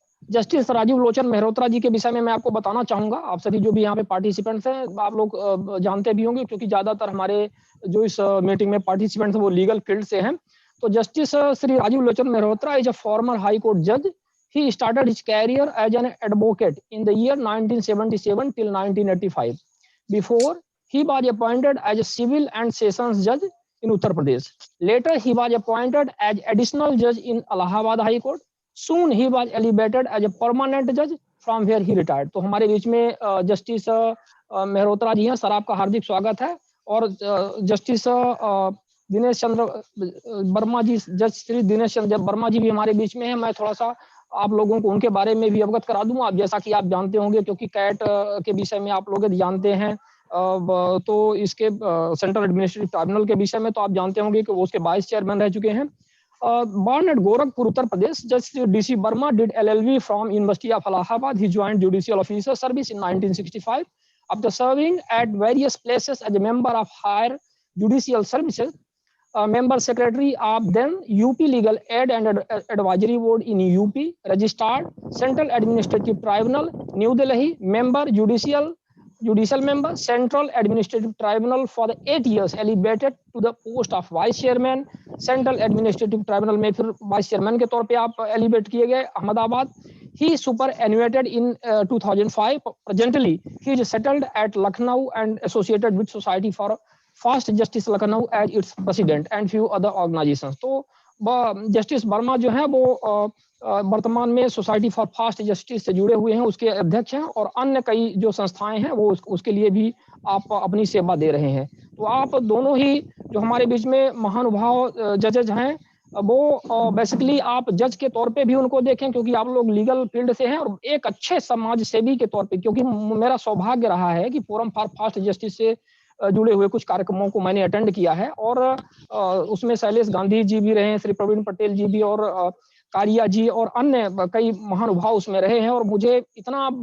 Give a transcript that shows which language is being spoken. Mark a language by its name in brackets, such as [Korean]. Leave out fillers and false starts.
[Hindi] Justice Rajiv Lochan Mehrotra जी के विषय में मैं आपको बताना चाहूँगा। आप सभी जो भी यहाँ पे पार्टिसिपेंट्स हैं, आप लोग जानते भी होंगे क्योंकि ज़्यादातर हमारे जो इस मीटिंग में पार्टिसिपेंट्स हैं वो लीगल फील्ड से हैं। तो justice Shri Rajiv Lochan Mehrotra [English] Is a former high court जज। He started his career as an advocate in the year 1977 till 1985. Before, he was appointed as a civil and sessions judge in Uttar Pradesh. Later, he was appointed as additional judge in Allahabad High Court. Soon, he was elevated as a permanent judge from where he retired. [Hindi] तो हमारे बीच में justice Mehrotra जी हैं। Sir, आपका हार्दिक स्वागत है। और justice Dinesh Chandra Verma जी, जज श्री दिनेश चंद्र वर्मा जी भी हमारे बीच में है। मैं थोड़ा सा आप लोगों को उनके बारे में भी अवगत करा दूं। आप जैसा कि आप जानते होंगे क्योंकि कैट के विषय में आप लोग जानते हैं, तो इसके सेंट्रल एडमिनिस्ट्रेटिव ट्राइब्यूनल के विषय में तो आप जानते होंगे कि वो उसके वाइस चेयरमैन रह चुके हैं। [English] Born at Gorakhpur, Uttar Pradesh, Judge DC Burma did LLB from University of Allahabad. He joined judicial officer service in 1965. After serving at various places as a member of higher judicial services, member secretary of then UP Legal Aid and Advisory Board in UP, registered Central Administrative Tribunal, New Delhi, member judicial member, Central Administrative Tribunal for the 8 years, elevated to the post of Vice Chairman, Central Administrative Tribunal [Hindi] में फिर Vice Chairman के तौर पे आप elevate किए गए Ahmedabad. [English] He superannuated in 2005. Presently, he is settled at Lucknow and associated with Society for Fast Justice Lucknow as its president and few other organizations. [Hindi] तो justice Verma जो है वो वर्तमान में सोसाइटी फॉर फास्ट जस्टिस से जुड़े हुए हैं, उसके अध्यक्ष हैं और अन्य कई जो संस्थाएं हैं वो उसके लिए भी आप अपनी सेवा दे रहे हैं। तो आप दोनों ही जो हमारे बीच में महानुभाव जजेज हैं वो बेसिकली आप जज के तौर पे भी उनको देखें क्योंकि आप लोग लीगल फील्ड से हैं और एक अच्छे समाज सेवी के तौर पे, क्योंकि मेरा सौभाग्य रहा है कि फोरम फॉर फास्ट जस्टिस से जुड़े हुए कुछ कार्यक्रमों को मैंने अटेंड किया है और उसमें शैलेश गांधी जी भी रहे हैं, श्री प्रवीण पटेल जी भी और कारिया जी और अन्य कई महानुभाव उसमें रहे हैं। और मुझे इतना